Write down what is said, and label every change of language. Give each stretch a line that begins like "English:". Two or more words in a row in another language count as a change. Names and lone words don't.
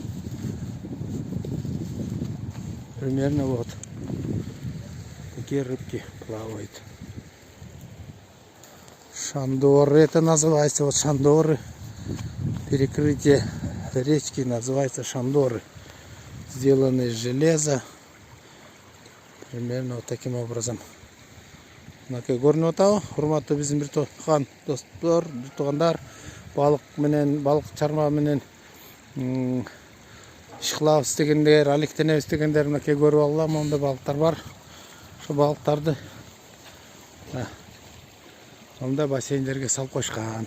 Russian: Примерно вот такие рыбки плавают. Шандоры это называется. Вот шандоры. Перекрытие речки называется шандоры. Сделаны из железа. Примерно вот таким образом.
Kyrgyz: Мынакей көрүнүп атабы, урматтуу биздин бир тууган достор, бир туугандар, балык чарма менен иш кылабыз дегендер, алектенебиз дегендер, мынакей көрүп алгыла, мондай балыктар бар. Ошо балыктарды мондай бассейндерге салып койшкан.